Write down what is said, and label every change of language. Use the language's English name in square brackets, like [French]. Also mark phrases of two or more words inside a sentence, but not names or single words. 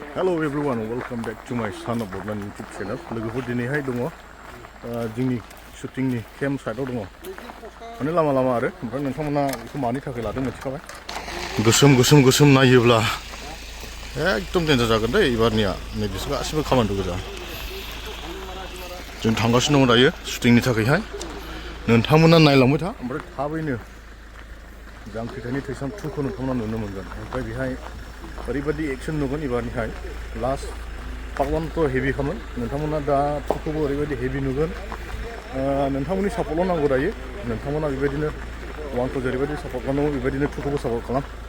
[English] Hello everyone, welcome back to my Son of Bogdan YouTube channel. [Bodo] लोगोफोर दिनैहाय दङ जोंनि शुटिंनि केम्प साइटआव दङ माने लामा आरो ओमफ्राय नोंथांमोना बेखौ मानि थाखाय लादों मिथिखाबाय गोसोम नायोब्ला एकदम डेन्जार जागोन दे एबारनिया नै बिसोर गासिबो खामानि गोजा जों थांगासिनो दङ दायो शुटिंनि थाखायहाय नोंथांमोना नायलांबाय था ओमफ्राय थाबैनो जांख्रिथायनि थैसाम 2 खौ नोंथांमोना नुनो मोनगोन ओमफ्राय बेहाय ओरैबायदि एक्शन नुगोन एबारनिहाय [English] last part 1 [Bodo] थ' हेभि खामोन नोंथांमोना दा 2 खौबो ओरैबायदि हेभि नुगोन नोंथांमोननि सापर्टल' नांगौ दायो नोंथांमोना बेबायदिनो 1 खौ जेरैबायदि सापर्ट खालामनांगौ बेबायदिनो 2 खौबो सापर्ट खालाम